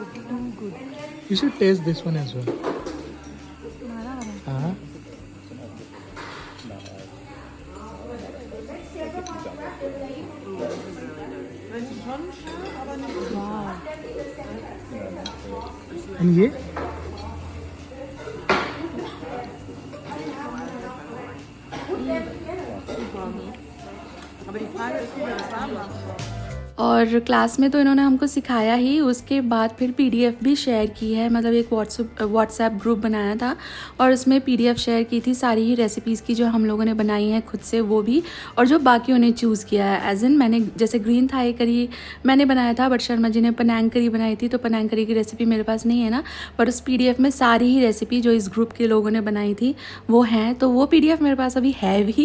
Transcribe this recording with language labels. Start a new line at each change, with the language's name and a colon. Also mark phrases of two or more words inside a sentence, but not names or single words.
English: You should test this one as well.
Hindi: हाँ, एंड ये
German: Aber die Frage ist, wie wir das warm machen.
Hindi: और क्लास में तो इन्होंने हमको सिखाया ही, उसके बाद फिर पीडीएफ भी शेयर की है, मतलब एक
English: WhatsApp group
Hindi: बनाया था और उसमें
English: PDF share
Hindi: की थी सारी ही रेसिपीज़ की जो हम लोगों ने बनाई हैं खुद से, वो भी, और जो बाकियों ने चूज़ किया है।
English: as in
Hindi: मैंने जैसे
English: green Thai curry
Hindi: मैंने बनाया था, बट शर्मा जी ने
English: Panang curry
Hindi: बनाई थी, तो
English: Panang curry
Hindi: की रेसिपी मेरे पास नहीं है ना, पर उस पीडीएफ में सारी ही रेसिपी जो इस ग्रुप के लोगों ने बनाई थी वो हैं, तो वो पीडीएफ मेरे पास अभी है भी।